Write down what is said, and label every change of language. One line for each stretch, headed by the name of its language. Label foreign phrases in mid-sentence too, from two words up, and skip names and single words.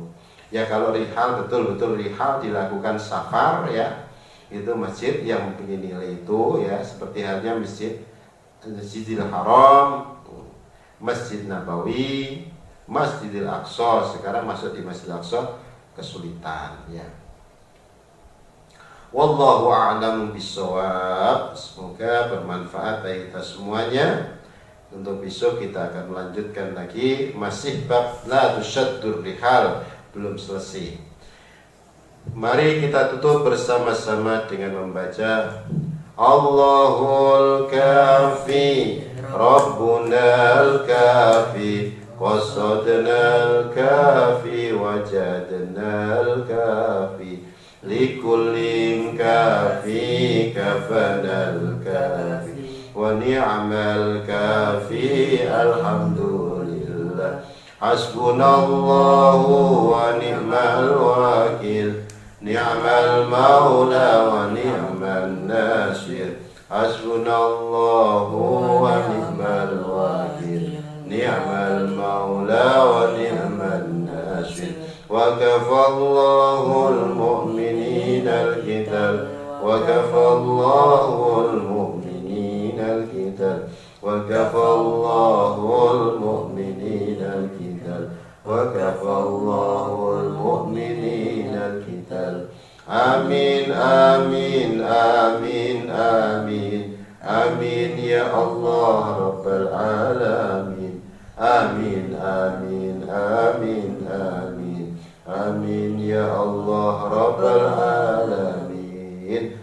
Indonesian: Ya kalau rihal betul-betul rihal dilakukan safar ya, itu masjid yang mempunyai nilai itu ya, seperti halnya Masjidil Haram, Masjid Nabawi, Masjidil Aqsa. Sekarang masuk di Masjidil Aqsa kesulitan ya.
Arabic: والله أعلم بالصواب.
Indonesian: Semoga bermanfaat bagi kita semuanya. Untuk besok kita akan melanjutkan lagi masih bab
Arabic: لا تشد الرحال,
Indonesian: belum selesai. Mari kita tutup bersama-sama dengan membaca
Arabic: الله الكافي ربنا الكافي قصدنا الكافي وجدنا الكافي لكل كاف كفانا الكافي ونعم الكافي الحمد لله حسبنا الله ونعم الوكيل نعم المولى ونعم النصير حسبنا الله ونعم الوكيل نعم المولى ونعم النصير وكفى الله المؤمنين القتال وكفى الله المؤمنين القتال وكفى الله المؤمنين القتال وكفى الله المؤمنين القتال آمين آمين آمين آمين آمين يا الله رب العالمين آمين آمين آمين آمين آمين يا الله رب العالمين.